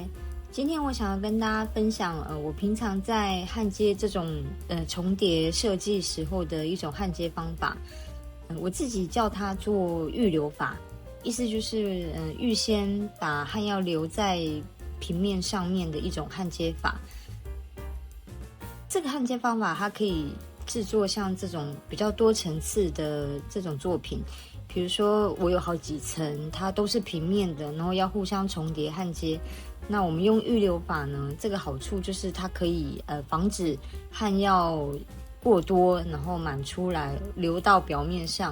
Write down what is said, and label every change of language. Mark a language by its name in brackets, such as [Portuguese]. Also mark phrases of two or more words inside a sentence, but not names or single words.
[Chinese] 今天我想要跟大家分享，我平常在焊接這種重疊設計時候的一種焊接方法。我自己叫它做預留法，意思就是預先把焊藥留在平面上面的一種焊接法。這個焊接方法它可以製作像這種比較多層次的這種作品。比如說我有好幾層，它都是平面的，然後要互相重疊焊接。那我們用預留法呢，這個好處就是它可以防止焊藥過多，然後滿出來流到表面上。